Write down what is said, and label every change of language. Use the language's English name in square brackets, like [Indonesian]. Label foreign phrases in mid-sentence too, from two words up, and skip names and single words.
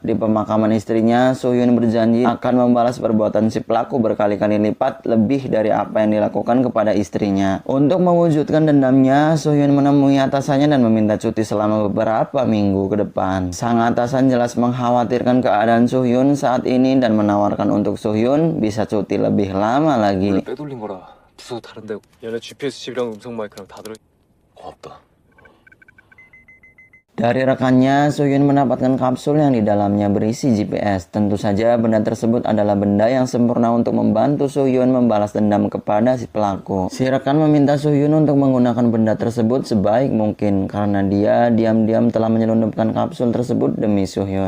[Indonesian] Di pemakaman istrinya, Suhyun berjanji akan membalas perbuatan si pelaku berkali-kali lipat lebih dari apa yang dilakukan kepada istrinya. Untuk mewujudkan dendamnya, Suhyun menemui atasannya dan meminta cuti selama beberapa minggu ke depan. Sang atasan jelas mengkhawatirkan keadaan Suhyun saat ini dan menawarkan untuk Suhyun bisa cuti lebih lama lagi. [Korean] 부서 다른데 얘네 GPS 칩이랑 음성 마이크랑 다 들어. 고맙다. [Indonesian] Dari rekannya, Sohyun mendapatkan kapsul yang di dalamnya berisi GPS. Tentu saja benda tersebut adalah benda yang sempurna untuk membantu Sohyun membalas dendam kepada si pelaku. Si rekan meminta Sohyun untuk menggunakan benda tersebut sebaik mungkin karena dia diam-diam telah menyelundupkan kapsul tersebut demi Sohyun.